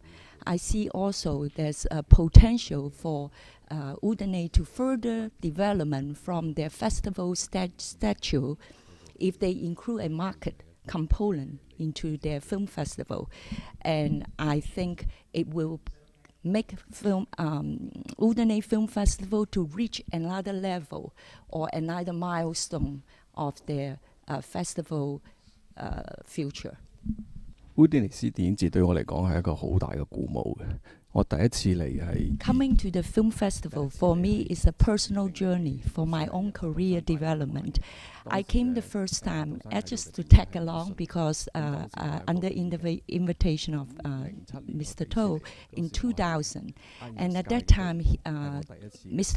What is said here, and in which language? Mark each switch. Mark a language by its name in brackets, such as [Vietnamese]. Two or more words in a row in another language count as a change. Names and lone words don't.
[English] I see also there's a potential for Udane to further development from their festival statue if they include a market component into their film festival. And I think it will make Udane Film Festival to reach another level or another milestone of their festival future. [Cantonese] 烏甸尼斯電影節對我嚟講係一個好大嘅鼓舞嘅。我第一次嚟係 [English] Coming to the film festival for me is a personal journey for my own career development. I came the first time just to tag along because under invitation of Mr. To in 2000, and at that time Mr.